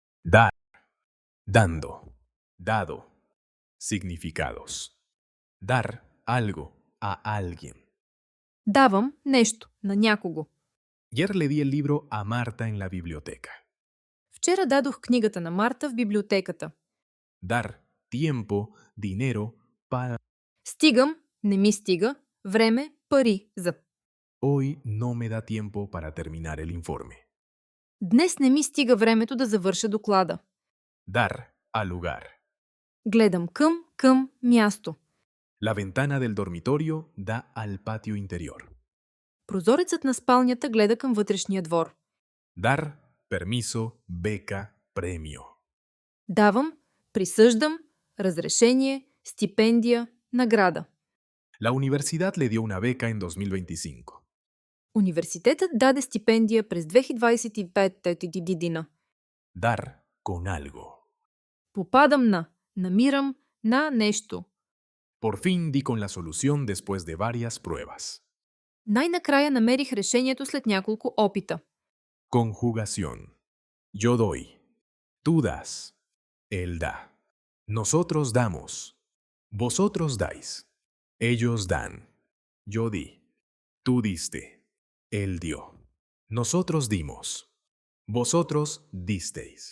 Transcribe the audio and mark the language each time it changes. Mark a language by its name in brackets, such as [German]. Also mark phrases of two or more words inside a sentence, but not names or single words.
[Spanish] Dar, dando, dado. Significados. Dar algo a alguien. [Bulgarian] Давам нещо на някого. [Spanish] Ayer le di el libro a Marta en la biblioteca. [Bulgarian] Вчера дадох книгата на Марта в библиотеката. [Spanish] Dar tiempo, dinero para... [Bulgarian] Стигам, не ми стига, време, пари за. [Spanish] Hoy no me da tiempo para terminar el informe. [Bulgarian] Днес не ми стига времето да завърша доклада. [Spanish] Dar a lugar. [Bulgarian] Гледам към място. [Spanish] La ventana del dormitorio da al patio interior. [Bulgarian] Прозорецът на спалнята гледа към вътрешния двор. [Spanish] Dar, permiso, beca, premio. [Bulgarian] Давам, присъждам, разрешение, стипендия, награда. [Spanish] La universidad le dio una beca en 2025. [Bulgarian] Университетът даде стипендия през 2025 година. [Spanish] Dar con algo. [Bulgarian] Попадам на, намирам на нещо. [Spanish] Por fin di con la solución después de varias pruebas. [Bulgarian] Най-накрая намерих решението след няколко опита. [Spanish] Conjugación. Yo doy. Tú das. Él da. Nosotros damos. Vosotros dais. Ellos dan. Yo di. Tú diste. Él dio. Nosotros dimos. Vosotros disteis.